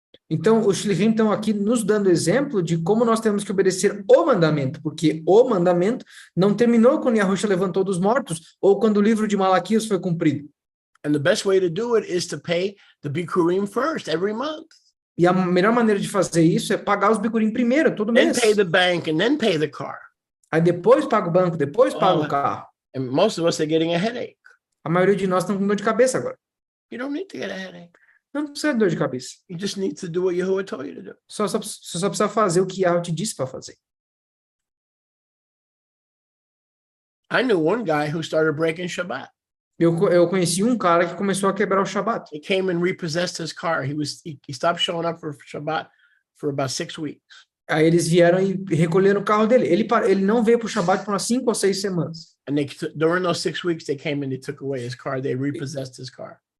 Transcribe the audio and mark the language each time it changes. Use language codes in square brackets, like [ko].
[pt] Então, os shlichim estão aqui nos dando exemplo de como nós temos que obedecer o mandamento, porque o mandamento não terminou quando Yahusha levantou dos mortos ou quando o livro de Malaquias foi cumprido. [en] And the best way to do it is to pay the bikurim first every month. [pt] E a melhor maneira de fazer isso é pagar os bikurim primeiro, todo [en] Then [pt] mês. [en] pay the bank and then pay the car. [pt] Aí depois paga o banco, depois paga o carro. [en] And most of us are getting a headache. [pt] A maioria de nós estão com dor de cabeça agora. [en] You don't need to get a headache. [pt] Não precisa de dor de cabeça. [en] You just need to do what Yahuwah told you to do. [pt] Só precisa fazer o que Yahweh te disse para fazer. [en] I knew one guy who started breaking Shabbat. [pt] Eu conheci um cara que começou a quebrar o Shabat. [en] He came and repossessed his car. He stopped showing up for Shabbat for about 6 weeks. [pt] Aí eles vieram e recolheram o carro dele. Ele não veio para o Shabat por umas 5 ou 6 semanas. [en] And during those 6 weeks, they came and they took away his car. They repossessed his car.